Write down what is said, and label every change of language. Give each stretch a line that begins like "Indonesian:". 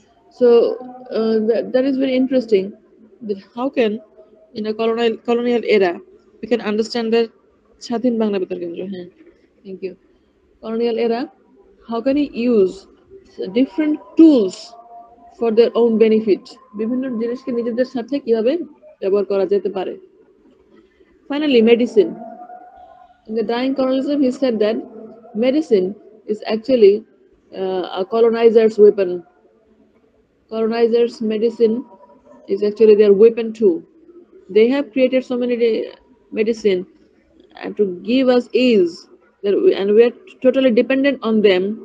English: So that is very interesting. That how can in a colonial era we can understand the Shatin Bangla Betar Kendra. Thank you. Colonial era, how can he use different tools for their own benefit?
Bangla: বিভিন্ন জিনিসকে নিজেদের সাথে কিভাবে ব্যবহার করা যেতে পারে.
English: Finally, medicine. In the dying colonialism, he said that medicine is actually a colonizer's weapon. Colonizers' medicine is actually their weapon too. They have created so many medicine and to give us ease, and we are totally dependent on them.